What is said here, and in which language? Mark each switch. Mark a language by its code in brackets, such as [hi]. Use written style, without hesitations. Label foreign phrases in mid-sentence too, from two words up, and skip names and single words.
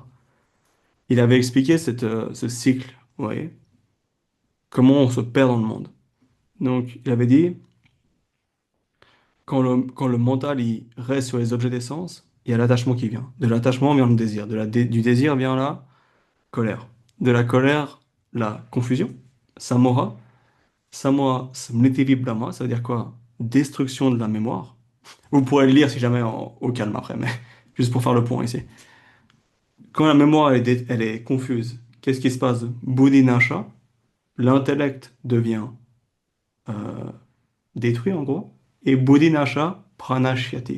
[fr] Il avait expliqué ce cycle, vous voyez, comment on se perd dans le monde. Donc, il avait dit, quand le mental il reste sur les objets des sens, il y a l'attachement qui vient. De l'attachement vient le désir. Du désir vient la colère. De la colère, la confusion. [sa] Samora. Samora, smriti vibrama, [fr] ça veut dire quoi? Destruction de la mémoire. Vous pourrez le lire si jamais au calme après, mais juste pour faire le point ici. Quand la mémoire elle est confuse, qu'est-ce qui se passe? Bodhinasha, l'intellect devient euh, détruit en gros, et [sa] Bodhinasha pranashyati.